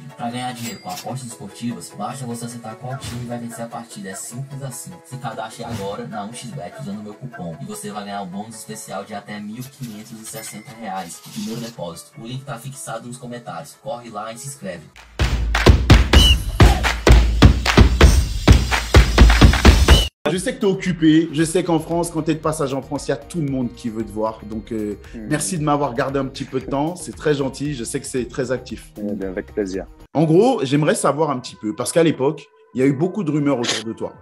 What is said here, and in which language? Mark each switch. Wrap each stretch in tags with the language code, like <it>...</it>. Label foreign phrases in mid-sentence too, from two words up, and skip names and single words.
<pt>Para ganhar dinheiro com apostas esportivas, basta você acertar qual time vai vencer a partida, é simples assim. Se cadastre agora na 1xBet usando o meu cupom e você vai ganhar um bônus especial de até R$ 1.560 de primeiro depósito. O link está fixado nos comentários, corre lá e se inscreve.</pt> <fr>Je sais que tu es occupé. Je sais qu'en France, quand tu es de passage en France, il y a tout le monde qui veut te voir. Donc, merci de m'avoir gardé un petit peu de temps. C'est très gentil. Je sais que c'est très actif. Avec plaisir. En gros, j'aimerais savoir un petit peu, parce qu'à l'époque, il y a eu beaucoup de rumeurs autour de toi.</fr>